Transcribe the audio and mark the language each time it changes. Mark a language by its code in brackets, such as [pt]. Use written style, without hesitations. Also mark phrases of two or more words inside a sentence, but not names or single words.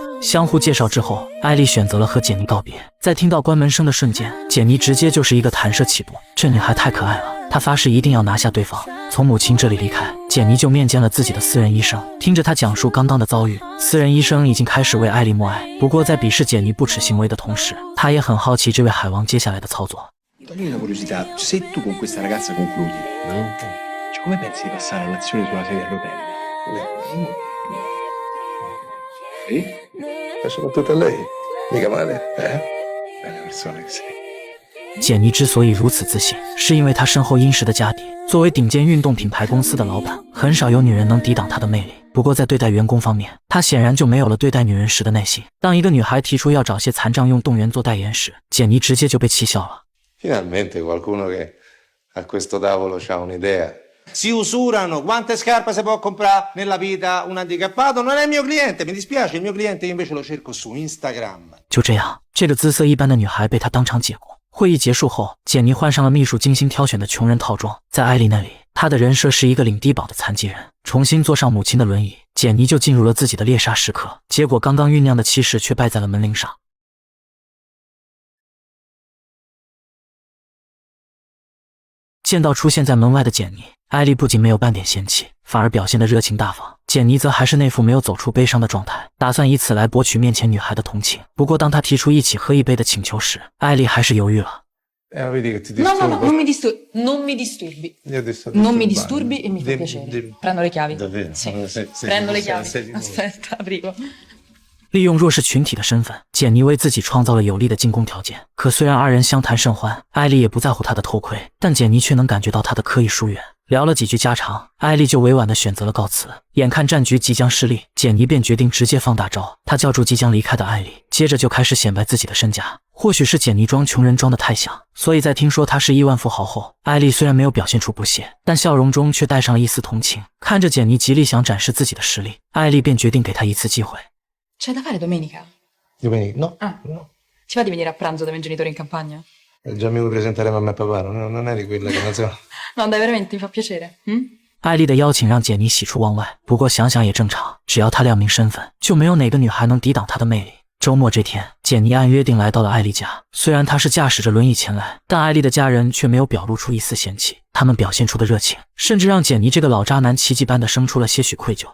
[zh] 相互介绍之后，艾丽选择了和简妮告别。在听到关门声的瞬间，简妮直接就是一个弹射起步，这女孩太可爱了，她发誓一定要拿下对方。从母亲这里离开，简妮就面见了自己的私人医生，听着她讲述刚刚的遭遇，私人医生已经开始为艾丽默哀。不过在鄙视简妮不耻行为的同时，他也很好奇这位海王接下来的操作。 [it] Toglimi una curiosità, se tu con questa ragazza concludi, cioè come pensi di passare all'azione sulla sedia a rotelle? Sì? E soprattutto a lei? Mica male, eh? Bella persona che sei. [zh] 简妮之所以如此自信，是因为她身后殷实的家底。作为顶尖运动品牌公司的老板，很少有女人能抵挡她的魅力。不过在对待员工方面，她显然就没有了对待女人时的耐心。当一个女孩提出要找些残障用动员做代言时，简妮直接就被气笑了。 [it] Finalmente qualcuno che a questo tavolo c'ha un'idea. Si usurano, quante scarpe si può comprare nella vita un handicappato? Non è il mio cliente, mi dispiace, il mio cliente io invece lo cerco su Instagram. [zh] 就这样，这个姿色一般的女孩被他当场解雇。会议结束后，简妮换上了秘书精心挑选的穷人套装，在艾丽那里，她的人设是一个领低保的残疾人。重新坐上母亲的轮椅，简妮就进入了自己的猎杀时刻。结果刚刚酝酿的气势却败在了门铃上。见到出现在门外的简妮，艾丽不仅没有半点嫌弃，反而表现得热情大方。简妮则还是那副没有走出悲伤的状态，打算以此来博取面前女孩的同情。不过当她提出一起喝一杯的请求时，艾丽还是犹豫了。 [it] Vedi che ti No, disturbo. no, no, non mi disturbi. Non mi disturbi. Io ti sto Non mi disturbando. disturbi e mi fa piacere. Dimmi. Prendo le chiavi. Davvero? Sì. Sei Prendo le sei- chiavi. sei- Aspetta, arrivo. [zh] 利用弱势群体的身份，简妮为自己创造了有利的进攻条件。可虽然二人相谈甚欢，艾丽也不在乎他的偷窥，但简妮却能感觉到他的刻意疏远。聊了几句家常，艾丽就委婉地选择了告辞。眼看战局即将失利，简妮便决定直接放大招。她叫住即将离开的艾丽，接着就开始显摆自己的身家。或许是简妮装穷人装得太像，所以在听说他是亿万富豪后，艾丽虽然没有表现出不屑，但笑容中却带上了一丝同情。看着简妮极力想展示自己的实力，艾丽便决定给她一次机会。 [it] C'è da fare domenica? Domenica? No. Ah. No. Ti va di venire a pranzo dai miei genitori in campagna? Già mi vuoi presentare mamma e papà, non eri quella che non so. No, dai, veramente, mi fa piacere. Mm? [zh] 艾丽的邀请让简妮喜出望外，不过想想也正常，只要她亮明身份，就没有哪个女孩能抵挡她的魅力。周末这天，简妮按约定来到了艾丽家。虽然她是驾驶着轮椅前来，但艾丽的家人却没有表露出一丝嫌弃，他们表现出的热情，甚至让简妮这个老渣男奇迹般的生出了些许愧疚。